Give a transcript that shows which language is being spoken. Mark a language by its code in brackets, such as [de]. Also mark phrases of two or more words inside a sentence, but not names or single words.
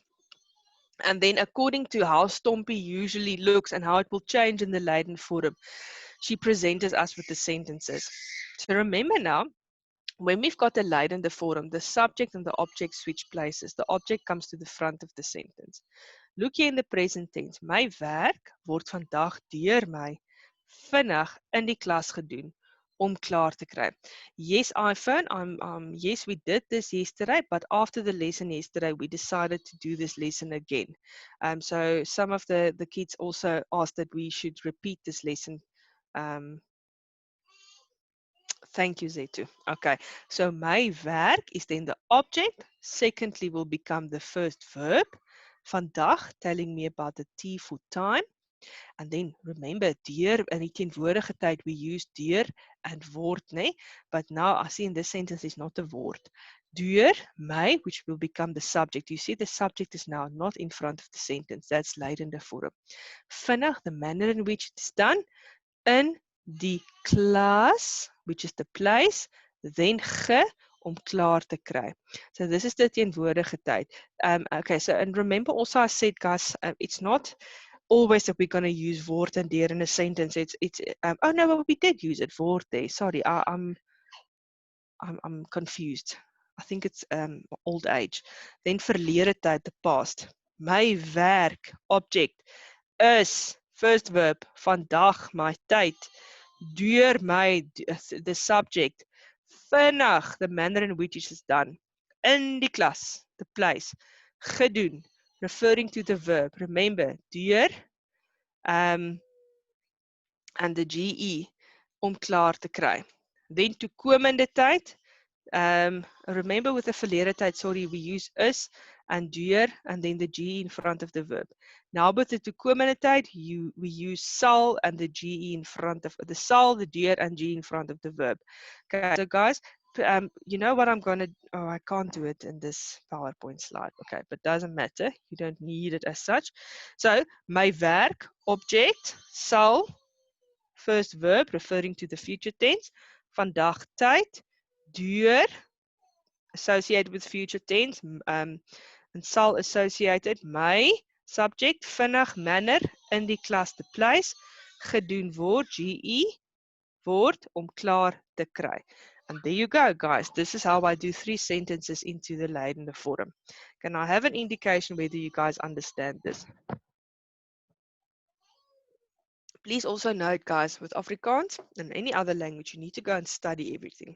[en] And then according to how Stompy usually looks and how it will change in the [af] Lydende vorm, [en] she presented us with the sentences. So remember now, when we've got a [af] Lydende vorm, [en] the subject and the object switch places. The object comes to the front of the sentence. Look hier in the present tense. [af] My werk word vandag deur my vinnig in die klas gedoen om klaar te kry. [en] Yes, iPhone, yes, we did this yesterday, but after the lesson yesterday, we decided to do this lesson again. So some of the kids also asked that we should repeat this lesson. Thank you, Zetu. Okay, so my werk is then the object. Secondly, will become the first verb. Vandag, telling me about the T for time. And then remember, [af] deur in die teenwoordige tyd, [en] we use deur and word, né? But now I see in this sentence is not a word. [af] Deur my, [en] which will become the subject. You see the subject is now not in front of the sentence. That's [af] Lydende vorm. [en] Vinnig, the manner in which it is done. [af] In die klas, [en] which is the place, then ge, [af] om klaar te kry. [en] So this is the [af] teenwoordige tyd. [en] Okay, so and remember also I said, guys, it's not always that we're going to use word and deur in a sentence. It's oh no, but we did use it, word there. Sorry, I'm confused. I think it's old age. Then [af] verlede tyd, [en] the past. My werk, object, is first verb, [af] vandag, my tyd. Deur my, [en] the subject. Vinnig, the manner in which it is done. [af] In die klas, [en] the place. Gedoen, referring to the verb. Remember, deur and the GE, [af] om klaar te kry. [en] Then [af] toekomende tyd. [en] Remember with the [af] verlede tyd, [en] sorry, we use is and deur and then the G in front of the verb. Now with the [af] toekomende tyd, [en] we use sal and the GE in front of the sal, the deur and G in front of the verb. Okay, so guys, you know what I'm going to, oh, I can't do it in this PowerPoint slide. Okay, but doesn't matter. You don't need it as such. So, [af] my werk, object, sal, [en] first verb referring to the future tense. [af] Vandag tyd, deur, [en] associated with future tense, and sal associated, my, subject, [af] vinnig, manner, in die klas, [en] the place, [af] gedoen word, GE, word, om klaar te kry. [en] And there you go, guys. This is how I do 3 sentences into the [af] Lydende vorm. [en] Can I have an indication whether you guys understand this? Please also note, guys, with Afrikaans and any other language, you need to go and study everything.